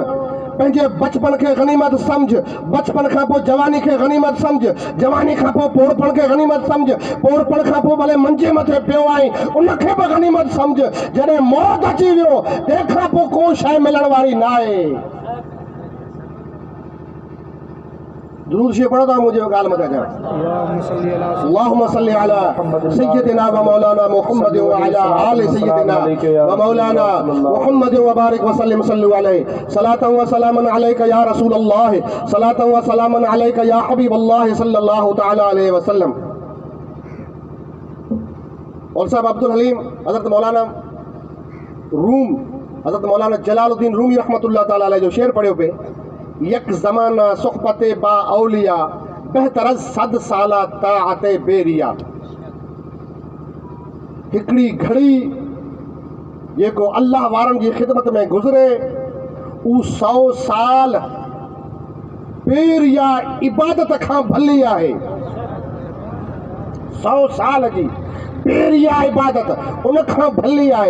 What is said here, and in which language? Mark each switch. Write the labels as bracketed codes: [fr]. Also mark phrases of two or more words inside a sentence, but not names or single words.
[sd] पंहिंजे बचपन खे गनीमत सम्झ, बचपन खां पोइ जवानी खे गनीमत सम्झ, जवानी खां पोइ पोड़पण खे गनीमत सम्झ, पोड़पण खां पोइ भले मंजे मथे पियो आई उनखे बि गनीमत सम्झ। जॾहिं मौत अची वियो तंहिंखां पोइ को शइ मिलण वारी न आहे। दुरूद शरीफ पढ़ो था मुझे ॻाल्हि मथे अचां। [ar] اللهم صل على سيدنا ومولانا محمد وعلى آل سيدنا ومولانا محمد وبارك وسلم صلوا عليه صلاة وسلاما عليك يا رسول الله صلاة وسلاما عليك يا حبيب الله صلى الله تعالى عليه وسلم. [sd] और साहब अब्दुल हलीम हज़रत मौलाना रूम, हज़रत मौलाना जलालुद्दीन रूमी [ar] رحمة الله تعالى عليه [sd] जो शेर पढ़ियो पे, [fa] یک زمانه صحبتی با اولیا بهتر صد ساله طاعت بی‌ریا. [sd] हिकिड़ी घड़ी जेको अल्लाह वारनि जी ख़िदमत में गुज़रे उ 100 साल बेरिया इबादत खां भली आहे। 100 साल जी बेरिया इबादत उन खां भली आहे।